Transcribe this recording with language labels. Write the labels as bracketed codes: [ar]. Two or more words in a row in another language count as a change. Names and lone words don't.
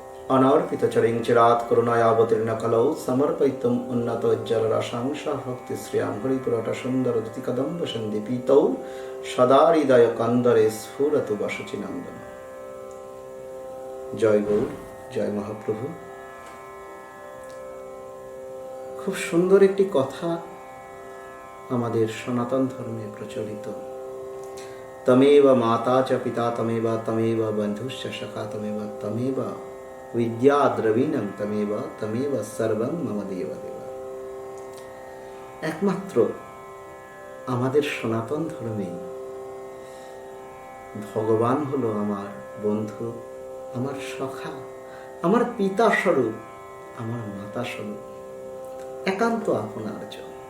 [sa] अनार्पितचरिं चिरात् करुणायावतीर्णकलौ समर्पयितुम् उन्नतोज्ज्वलरसांसा भक्तिश्रियां हरिपुरटसुन्दरद्युतिकदम्बसन्धिपीतौ सदा हृदयकन्दरे स्फुरतु वसुचिनन्दन। [bn] জয় গৌর, জয় মহাপ্রভু। খুব সুন্দর একটি কথা আমাদের সনাতন ধর্মে প্রচলিত। [sa] তমেব মাতা চ পিতা তমেব তমেব বন্ধুশ্চ সখা তমেব তমেব বিদ্যা দ্রবীণং তমেব তমেব সর্বং মম দেব দেব। [bn] একমাত্র আমাদের সনাতন ধর্মে ভগবান হলো আমার বন্ধু, আমার সখা, আমার পিতা স্বরূপ, আমার মাতা স্বরূপ, একান্ত আপনার জন।